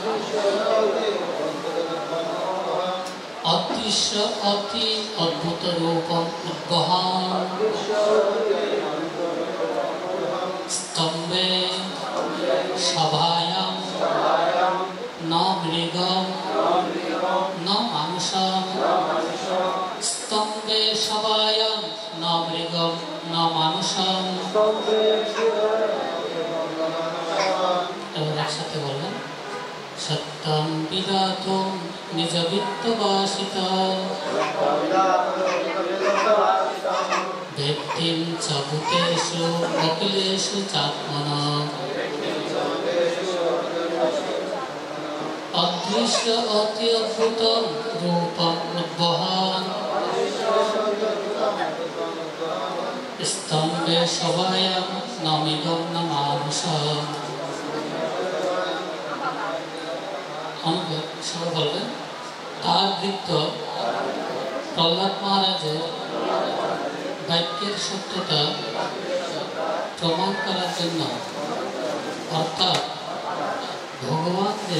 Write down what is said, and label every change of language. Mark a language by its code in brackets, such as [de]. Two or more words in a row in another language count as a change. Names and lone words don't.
[sa] অদৃশ্য অতি অদ্ভুত রূপং উদ্বহং স্তম্ভে সভায়াং ন মৃগং ন মানুষং স্তম্ভে সভায়াং ন মৃগং ন মানুষং। [bn] এবার একসাথে বললেন [sa] সত্যং বিদাতুং নিজ বিত্তবাসিতা ব্যক্তিং চ ভূতেষু অখিলেষু চাত্মনা অদৃশ্য অতি অদ্ভুতং রূপং উদ্বহং স্তম্ভে সভায়াং ন মৃগং ন মানুষং। [bn] সবাই বলবেন তার বৃত্ত প্রহ্লাদ মহারাজের বাক্যের সত্যতা প্রমাণ করার জন্য, অর্থাৎ ভগবান যে